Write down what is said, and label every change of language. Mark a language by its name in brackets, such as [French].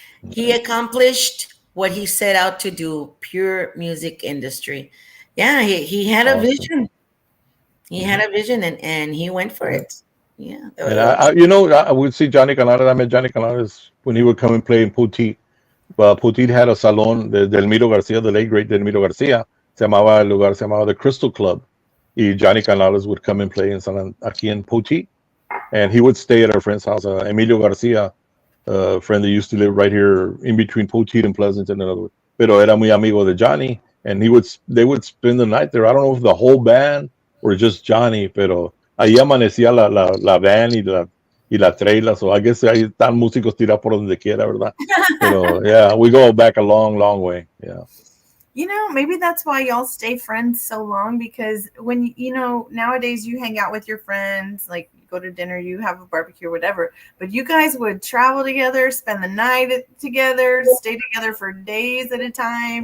[English] He accomplished what he set out to do, pure music industry. Yeah, he had a Awesome. vision. He had Mhm. a vision and he went for Yeah. it. Yeah. And I would see Johnny Canales. I met Johnny Canales when he would come and play in Putit. Well, Putit had a salon de Delmiro Garcia, the late great Delmiro Garcia. [Spanish] El lugar se llamaba the Crystal Club. [English] Y Johnny Canales would come and play aquí in Putit. And he would stay at our friend's house, Emilio Garcia, a friend that used to live right here in between Poteet and Pleasanton. In other words. [Spanish] Pero era muy amigo de Johnny, [English] and they would spend the night there. I don't know if the whole band or just Johnny, [Spanish] pero ahí amanecía la van y la trailer. So I guess ahí están músicos tirados por donde quiera, ¿verdad? [English] Pero yeah, we go back a long, long way. Yeah. You know, maybe that's why y'all stay friends so long, because when, nowadays you hang out with your friends, like you go to dinner, you have a barbecue or whatever, but you guys would travel together, spend the night together, stay together for days at a time,